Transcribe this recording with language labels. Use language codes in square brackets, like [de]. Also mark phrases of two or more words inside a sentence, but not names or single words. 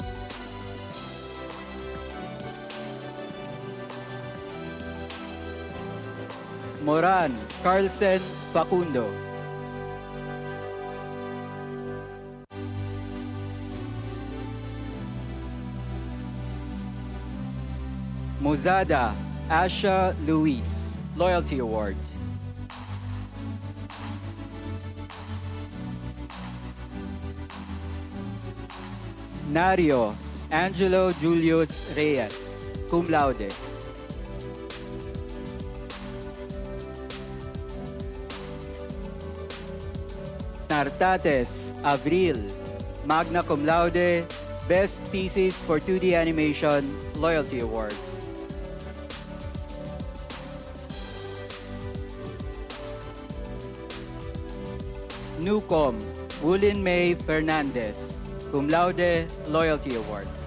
[en] Moran, Carlsen Facundo. Mozada, Asha Luis, Loyalty Award. [la] Nario, Angelo Julius Reyes, cum laude. Nartates, Avril, magna cum laude, [en] Best Thesis for 2D Animation, Loyalty Award. Newcom, Wulin May Fernandez, [la] cum laude, [en] Loyalty Award.